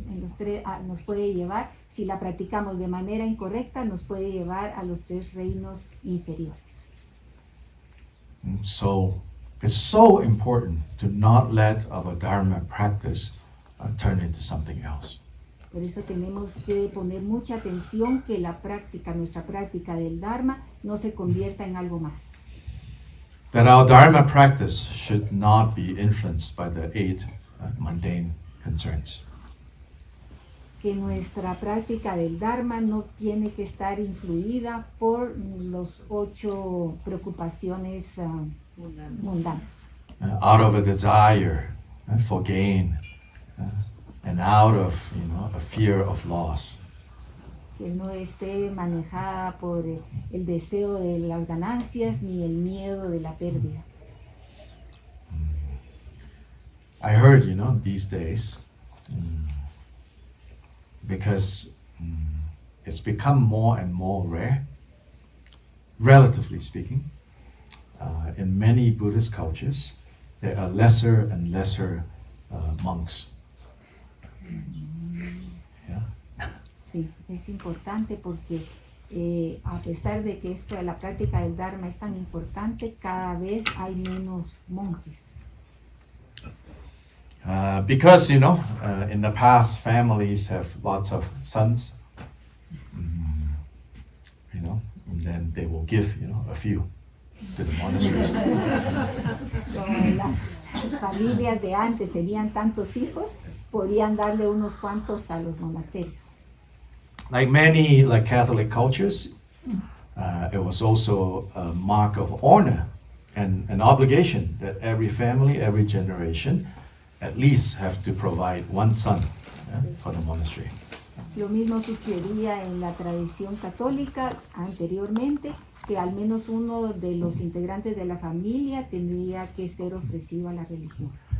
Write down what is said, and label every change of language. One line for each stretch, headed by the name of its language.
Spanish: En los 3, nos puede llevar, si la practicamos de manera incorrecta, nos puede llevar a los 3 reinos inferiores.
English: So it's so important to not let our dharma practice turn into something else.
Spanish: Por eso tenemos que poner mucha atención que la práctica, nuestra práctica del dharma, no se convierta en algo más.
English: That our dharma practice should not be influenced by the 8 mundane concerns.
Spanish: Que nuestra práctica del Dharma no tiene que estar influida por los 8 preocupaciones mundanas.
English: Out of a desire for gain, and out of a fear of loss.
Spanish: Que no esté manejada por el deseo de las ganancias ni el miedo de la pérdida.
English: I heard, these days, because it's become more and more rare, relatively speaking, in many Buddhist cultures, there are lesser and lesser monks. Yeah.
Spanish: Sí, es importante porque a pesar de que esto de la práctica del Dharma es tan importante, cada vez hay menos monjes.
English: Because, in the past, families have lots of sons, and then they will give, a few to the monastery.
Spanish: Como las familias de antes tenían tantos hijos, podían darle unos cuantos a los monasterios.
English: Like many Catholic cultures, it was also a mark of honor and an obligation that every family, every generation, at least have to provide one son for the monastery.
Spanish: Lo mismo sucedía en la tradición católica anteriormente, que al menos uno de los integrantes de la familia tendría que ser ofrecido a la religión.